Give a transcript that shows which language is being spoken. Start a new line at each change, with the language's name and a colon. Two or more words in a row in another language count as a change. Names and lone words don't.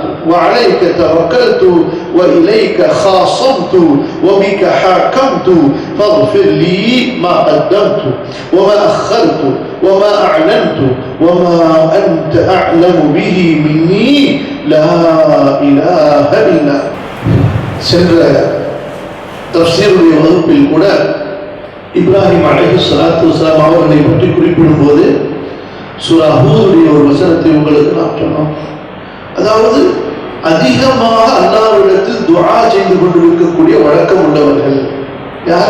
Arabic: وعليك توكلت وإليك خاصمت وبك حاكمت فاغفر لي ما قدمت وما أخرت وما أعلنت وما أنت أعلم به مني لا إله إلا
Tamil: சென்ற தஃப்சீருடைய வகுப்பில் கூட இப்ராஹிம் அலைஹிஸ்ஸலாத்து வஸ்ஸலாம் அவர்களை பற்றி குறிப்பிடும் போது சூரா ஹூதுடைய ஒரு வசனத்தை உங்களுக்கு நாம் சொன்னோம். அதாவது அதிகமாக அல்லாஹ்விடத்தில் துஆ செய்து கொண்டிருக்கக்கூடிய வழக்கம் உள்ளவர்கள் யார்?